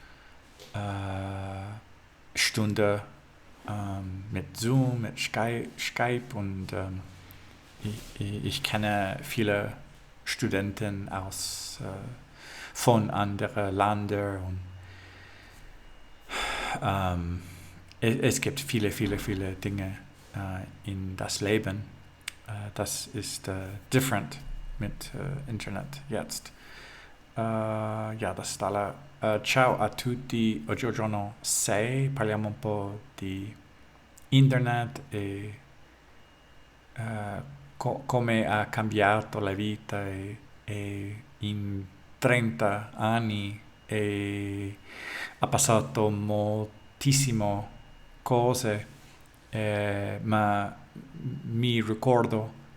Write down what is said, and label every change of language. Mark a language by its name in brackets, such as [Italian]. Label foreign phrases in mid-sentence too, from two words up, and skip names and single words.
[German] Stunde mit Zoom, mit Skype und ich kenne viele Studenten von anderen Ländern und es gibt viele, viele, viele Dinge in das Leben. Das ist different mit Internet jetzt. Ja, das [Italian] è ciao a tutti, oggigiorno 6 parliamo un po' di internet e come ha cambiato la vita e in 30 anni ha passato moltissime cose, ma mi ricordo